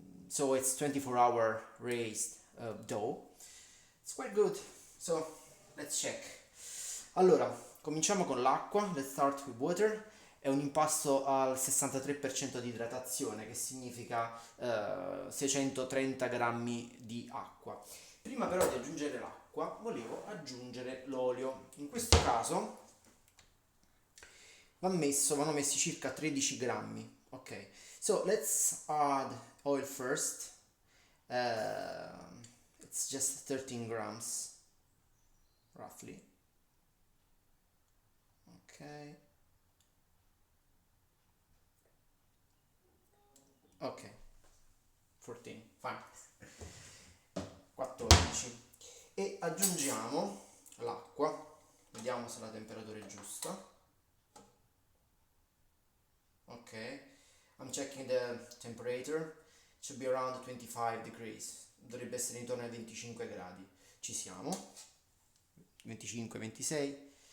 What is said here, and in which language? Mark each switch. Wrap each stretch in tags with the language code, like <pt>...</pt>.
<en>So it's 24-hour raised dough. It's quite good. So let's check.</en> <it>Allora, cominciamo con l'acqua.</it> <en>Let's start with water.</en> <it>È un impasto al 63% di idratazione, che significa 630 grammi di acqua. Prima però di aggiungere l'acqua, volevo aggiungere l'olio. In questo caso vanno messi circa 13 grammi.</it> <en>Ok, so let's add oil first. It's just 13 grams, roughly. Ok. Ok, 14, fine. 14.</en> <it>E aggiungiamo l'acqua. Vediamo se la temperatura è giusta.</it> <en>Ok, I'm checking the temperature. It should be around 25 degrees.</en> <it>Dovrebbe essere intorno ai 25 gradi. Ci siamo. 25, 26.</it>